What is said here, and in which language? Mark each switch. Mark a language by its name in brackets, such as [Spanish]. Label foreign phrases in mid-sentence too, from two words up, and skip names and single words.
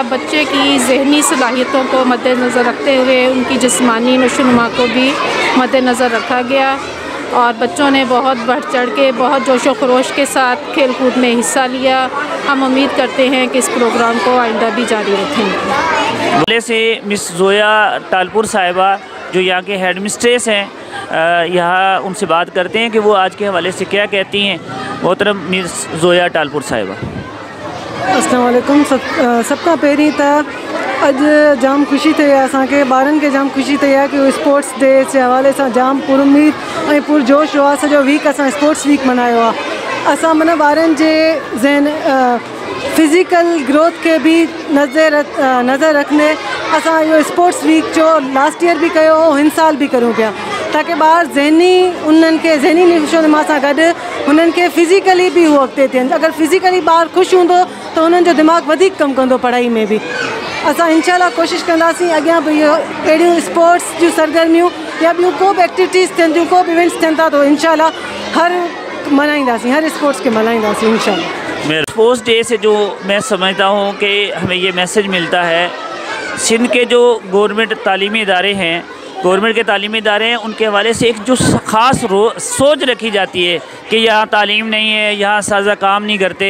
[Urdu] بچے کی ذہنی صلاحیتوں کو مدنظر رکھتے ہوئے ان کی جسمانی نشوونما کو بھی مدنظر رکھا گیا اور بچوں نے بہت بڑھ چڑھ کے، بہت جوش و خروش کے ساتھ کھیل کود میں حصہ لیا. ہم امید کرتے ہیں کہ اس پروگرام کو آئندہ بھی جاری رکھیں گے. بولے سے مس زویا ٹالپر صاحبہ جو یہاں کے [English] head mistress [Urdu] ہیں، یہاں ان سے بات کرتے ہیں کہ وہ آج کے حوالے سے کیا کہتی ہیں. محترم مس زویا ٹالپر صاحبہ, السلام علیکم. [Sindhi] सबका पहिरीं त अॼु जाम ख़ुशी थी आहे असांखे, ॿारनि खे जाम ख़ुशी थी आहे कि [English] sports day [Sindhi] जे हवाले सां जाम पुरुमीद ऐं पुरजोश हुआ। सॼो वीक असां [English] sports week [Sindhi] मल्हायो आहे। असां माना ॿारनि जे [English] physical growth [Sindhi] के भी नज़र रखने असां इहो [English] sports week [Sindhi] जो [English] last year [Sindhi] भी कयो हो, हिन साल भी करूँ पिया, ताकि ॿार उन्हनि खे ज़हनी नशोनुमा सां गॾु हुननि खे फिज़िकली भी उहो अॻिते थियनि। अगरि फिज़िकली ॿार ख़ुशि हूंदो त हुननि जो दिमाग़ वधीक कमु कंदो पढ़ाई में भी। असां इंशाल्लाह कोशिशि कंदासीं अॻियां भी इहो अहिड़ियूं स्पोर्ट्स जूं सरगर्मियूं या ॿियूं को बि एक्टिविटीज़ थियनि थियूं, को बि इवेंट्स थियनि था, तो इंशाल्लाह हर मल्हाईंदासीं, हर स्पोर्ट्स के मल्हाईंदासीं इंशाल्लाह। [Urdu] میں [English] sports day [Urdu] سے جو میں سمجھتا ہوں کہ ہمیں یہ میسج ملتا ہے، سندھ کے جو گورنمنٹ تعلیمی ادارے ہیں، گورنمنٹ کے تعلیمی ادارے ہیں، ان کے حوالے سے ایک جو خاص سوچ رکھی جاتی ہے کہ یہاں تعلیم نہیں ہے، یہاں ساجا کام نہیں کرتے.